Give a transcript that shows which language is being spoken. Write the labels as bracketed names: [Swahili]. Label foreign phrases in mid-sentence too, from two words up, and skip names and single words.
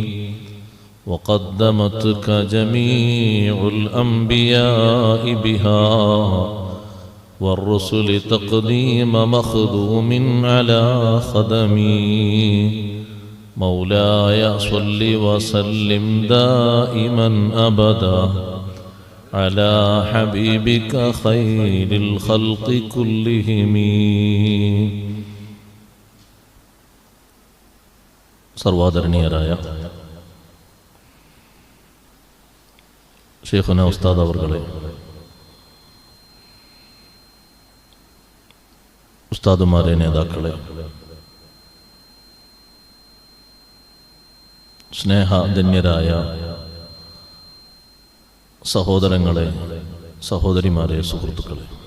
[Arabic] وقدمتك جميع الأنبياء بها والرسل تقديم مخدوم على خدمي مولاي صل وسلم دائما أبدا على حبيبك خير الخلق كلهم [Malayalam] സർവാദരണീയരായ ശൈഖുന ഉസ്താദ് അവർകളെ, ഉസ്താദുമാരെ, നേതാക്കളെ, സ്നേഹധന്യരായ സഹോദരങ്ങളെ, സഹോദരിമാരെ, സുഹൃത്തുക്കളെ,